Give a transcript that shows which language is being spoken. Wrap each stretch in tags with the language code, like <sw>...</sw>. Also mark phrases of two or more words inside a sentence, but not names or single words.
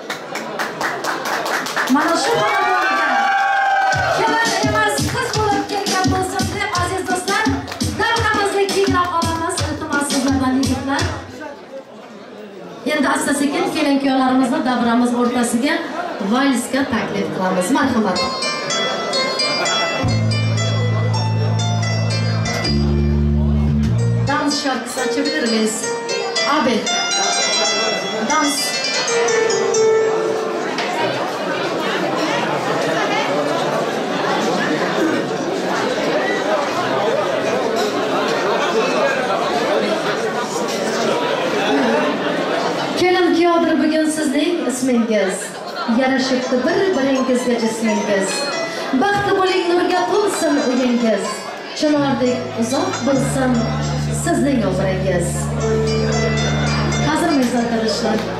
<uz>Mana shu xonadonga kelin emas, qiz bo'lib kelgan bo'lsin deb aziz do'stlar, davramizni kengroq olamiz, iltimos sizlardan yigitlar. Endi asta-sekin kelin-kuyovlarimizni davramiz o'rtasiga valsga taklif qilamiz. Marhamat.</uz> <tr>Dans şarkısı açabilir miyiz? Abi. Dans.</tr> <uz>Kelin kuyovdir bugun sizning ismingiz. Yarashibdi bir-biringizga jismingiz. Baxtli bo'ling, nurga to'lsin uyingiz. Chinordek uzoq bo'lsin sizning umringiz.</uz> <tr>Hazırmıyız arkadaşlar?</tr>